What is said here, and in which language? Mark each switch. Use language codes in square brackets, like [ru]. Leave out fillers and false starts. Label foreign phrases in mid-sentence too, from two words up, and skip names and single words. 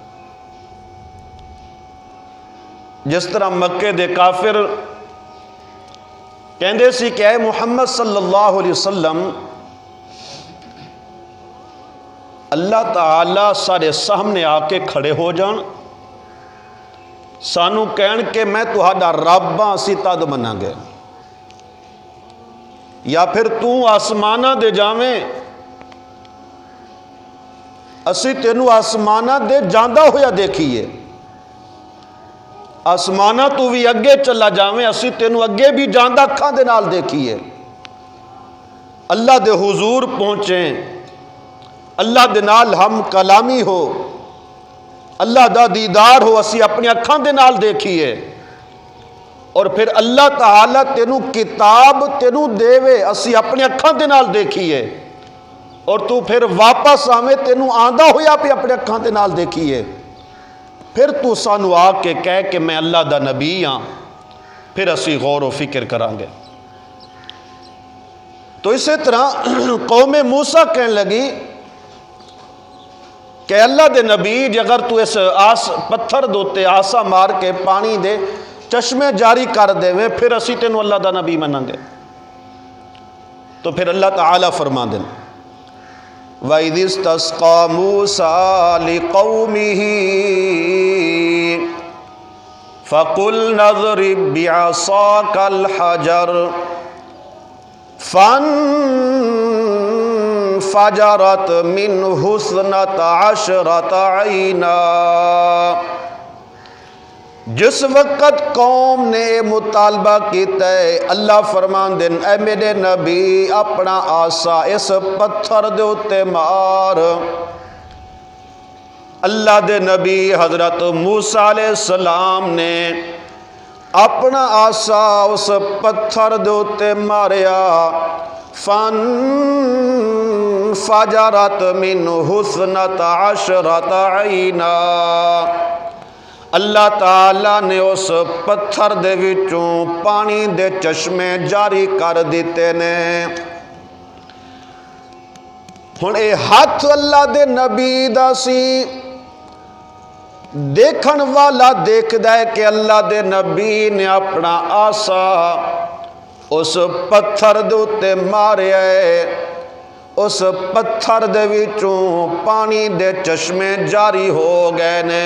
[pa] جس طرح مکے دے کافر کہندے سی کہ اے محمد [ar] صلی اللہ علیہ وسلم [pa] اللہ تعالی سارے سامنے آ کے کھڑے ہو جان سانو کہن کہ میں تہاڈا رب ہاں اسی تد منا گے، یا پھر تو آسمانہ دے جاویں اسی تینوں آسمانہ دے جاندہ ہویا دیکھیے، آسمانہ تو بھی اگے چلا جاویں اسی تینوں اگے بھی جاندہ اکھاں دے نال دیکھیے، اللہ دے حضور پہنچیں، اللہ دے نال ہم کلامی ہو، اللہ دا دیدار ہو، اسی اپنی اکھاں دے نال دیکھیے، اور پھر اللہ تعالیٰ تینوں کتاب تینوں دے وے اسی اپنی اکھاں دے نال دیکھیے، اور تو پھر واپس آویں تینوں آندہ ہویا پہ اپنے اکھاں دے نال دیکھیے، پھر تو سانو آ کے کہہ کہ میں اللہ دا نبی ہاں، پھر اسی غور و فکر کریں گے۔ تو اسی طرح قوم موسیٰ کہنے لگی کہ اللہ دے نبی جے اگر تو اس پتھر دوتے آسا مار کے پانی دے چشمے جاری کر دے وے پھر اسی تینوں اللہ دا نبی منیں گے۔ تو پھر اللہ تعالیٰ فرما دیں [ar] وَإِذِ اسْتَسْقَىٰ مُوسَىٰ لِقَوْمِهِ فَقُلْنَا اضْرِب بِّعَصَاكَ الْحَجَرَ فَانْفَجَرَتْ مِنْهُ اثْنَتَ عَشْرَةَ عَيْنًا۔ [pa] جس وقت قوم نے مطالبہ کیتا ہے اللہ فرمان دن اے میرے نبی اپنا آسا اس پتھر دے اتے مار، اللہ دے نبی حضرت موسیٰ [ar] علیہ السلام [pa] نے اپنا آسا اس پتھر دے اتے ماریا، [ar] فَانْفَجَرَتْ مِنْهُ اثْنَتَ عَشْرَةَ عَيْنًا۔ [pa] اللہ تعالیٰ نے اس پتھر دے وچوں پانی دے چشمے جاری کر دیتے نے۔ ہن اے ہاتھ اللہ دے نبی دا سی، دیکھن والا دیکھ دے کہ اللہ دے نبی نے اپنا آسا اس پتھر دے اتے ماریا ہے، اس پتھر دے وچوں پانی دے چشمے جاری ہو گئے نے۔